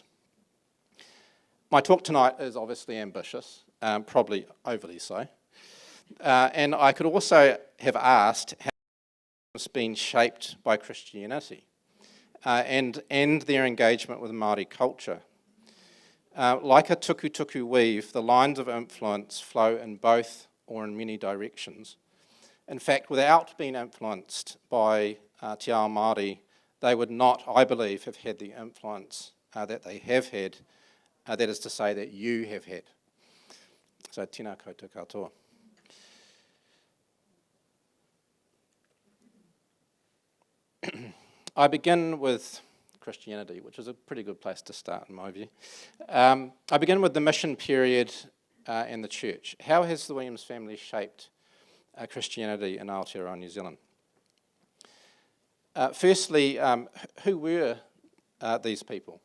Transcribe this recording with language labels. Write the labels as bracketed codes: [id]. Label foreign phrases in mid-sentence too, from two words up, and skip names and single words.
[en] My talk tonight is obviously ambitious, probably overly so, and I could also have asked how it's been shaped by Christianity and their engagement with Māori culture. Like a tuku weave, the lines of influence flow in both or in many directions. In fact, without being influenced by [mi] te ao Māori, [en] they would not, I believe, have had the influence that they have had, that is to say, that you have had. So, [mi] tēnā koutou katoa. [en] I begin with Christianity, which is a pretty good place to start in my view. I begin with the mission period and the church. How has the Williams family shaped Christianity in Aotearoa, New Zealand? Firstly, who were these people?